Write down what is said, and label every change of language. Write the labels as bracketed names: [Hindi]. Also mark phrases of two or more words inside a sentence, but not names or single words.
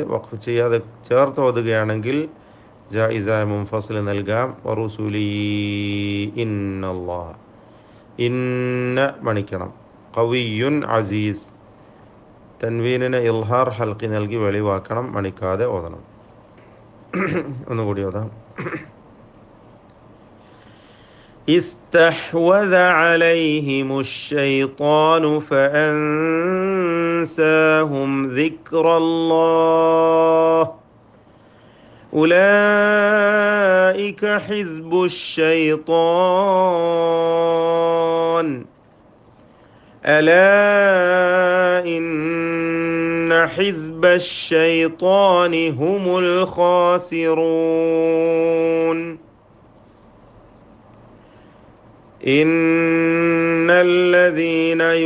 [Malayalam] വഖഫ് ചെയ്യാതെ ചേർത്ത് ഓതുകയാണെങ്കിൽ ജായിസായ മുൻഫസിൽ നൽകാം. [Arabic] ورسلي إن الله, [Malayalam] ഇന്ന മണിക്കണം. [Arabic] قوي عزيز [Malayalam] തൻവീനിനെ [Arabic] إظهار حلقي [Malayalam] നൽകി വെളിവാക്കണം, മണിക്കാതെ ഓതണം. ഒന്നുകൂടി ഓതാം. [Arabic] استحوذ عليهم الشيطان فأنساهم ذكر الله أولئك حزب الشيطان ألا إن حزب الشيطان هم الخاسرون إن الذين